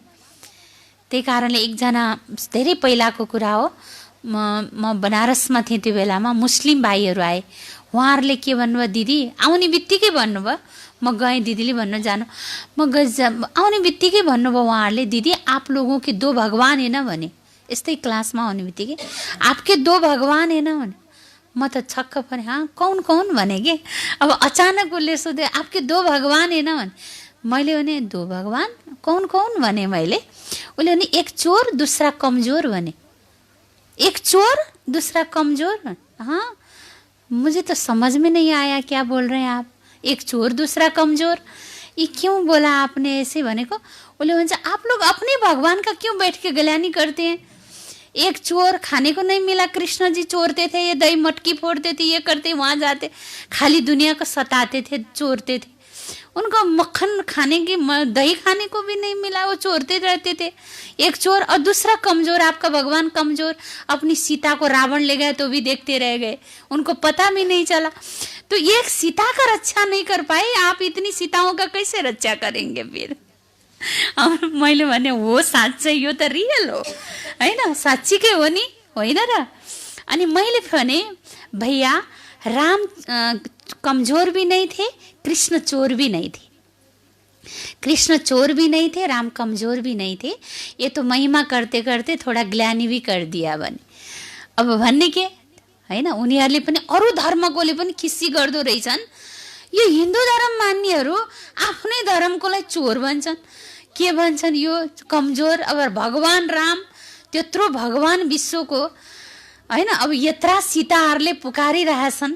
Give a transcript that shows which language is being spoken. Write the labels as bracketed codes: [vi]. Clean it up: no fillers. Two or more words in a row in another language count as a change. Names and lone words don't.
[ne] त्यही कारणले एकजना, धेरै पहिलाको कुरा हो, म बनारसमा थिएँ त्यो बेलामा, मुस्लिम भाइहरू आए। उहाँहरूले के भन्नुभयो? दिदी आउने बित्तिकै भन्नुभयो, म गएँ दिदीले भन्न जानु, आउने बित्तिकै भन्नुभयो उहाँहरूले, दिदी [hi] आप लोगों के दो भगवान है ना [ne] भने। यस्तै क्लासमा आउने बित्तिकै [hi] आपके दो भगवान है ना [ne] भने। म त छक्क परेँ। [hi] हाँ कौन कौन [ne] भने के। अब अचानक उसले सोध्यो [hi] आपके दो भगवान है ना [ne] भने। मैले भने [hi] दो भगवान कौन कौन [ne] भने मैले। उसले भने [hi] एक चोर दूसरा कमजोर [ne] भने। [hi] एक चोर दूसरा कमजोर। हाँ मुझे तो समझ में नहीं आया क्या बोल रहे हैं आप। एक चोर दूसरा कमजोर, ये क्यों बोला आपने ऐसे भने को। [ne] उसले भन्छ [hi] आप लोग अपने भगवान का क्यों बैठ के गलानी करते हैं। एक चोर, खाने को नहीं मिला, कृष्ण जी चोरते थे, ये दही मटकी फोड़ते थे, ये करते, वहां जाते, खाली दुनिया को सताते थे, चोरते थे। उनको मक्खन खाने की, दही खाने को भी नहीं मिला, वो चोरते रहते थे। एक चोर और दूसरा कमजोर, आपका भगवान कमजोर। अपनी सीता को रावण ले गए तो भी देखते रह गए, उनको पता भी नहीं चला। तो एक सीता का रक्षा नहीं कर पाए, आप इतनी सीताओं का कैसे रक्षा करेंगे फिर। [ne] मैले भने हो साँच्चै यो त रियल हो हैन, साँच्चीकै हो नि, होइन र। अनि मैले भने [hi] भैया राम कमजोर भी नहीं थे, कृष्ण चोर भी नहीं थे। कृष्ण चोर भी नहीं थे, राम कमजोर भी नहीं थे। ये तो महिमा करते करते थोड़ा ग्लानि भी कर दिया बने। [ne] अब भन्ने के हैन, उनीहरूले पनि अरू धर्मकोले पनि खिस्सी गर्दो रहेछन्। यो हिन्दू धर्म मान्नेहरू आफ्नै धर्मकोलाई चोर भन्छन्। के भन्छन्? यो कमजोर। अब भगवान राम त्यत्रो भगवान विश्वको हैन, अब यत्रा सीताहरूले पुकारिरहेछन्।